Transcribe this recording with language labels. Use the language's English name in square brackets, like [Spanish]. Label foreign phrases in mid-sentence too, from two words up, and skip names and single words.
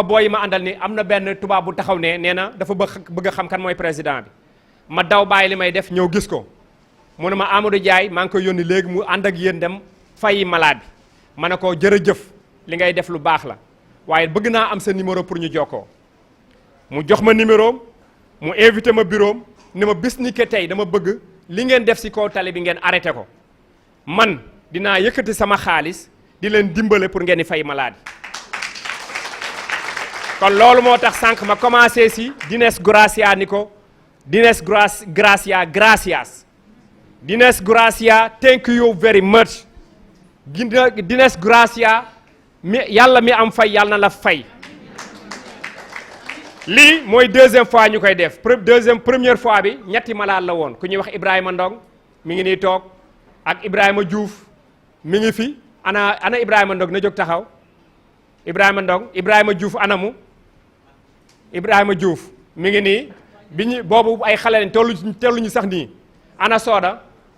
[Wolof] booy yi ma àndal ni am na benn tubaab bu taxaw ne nee na dafa bëgg a xam kan mooy président bi ma daw bàyyi li may def ñëw gis ko mu ne ma Amadou Ndiaye maa ngi koy yónni léegi mu ànd ak yéen dem fayi malade bi ma ne ko jërëjëf li ngay def lu baax la waaye bëgg naa am sa numéro pour ñu jokkoo mu jox ma numéro mu invité ma bureau ne ma bis ni que tey dama bëgg li ngeen def ci kaw tali bi ngeen arrêté ko man dinaa yëkkati sama xaalis di leen dimbale pour ngeen di fay malade kon loolu moo tax sànq ma commencé ci Dines Gracia ni ko Dines Gracia gracias Dines Gracia [English] thank you very much [Wolof] Dines Gracia mi yàlla mi am fay yàlla na la fay lii mooy deuxième fois ñu koy def première fois bi ñetti malade la woon ku ñuy wax Ibrahima Ndong mi ngi nii toog ak Ibrahima Diouf mi ngi fi ana Ibrahima Ndong na jóg taxaw Ibrahima Diouf anamu Ibrahima Diouf mi ngi nii bi ñu boobu ay xale lañ tolluñu sax nii ana Soda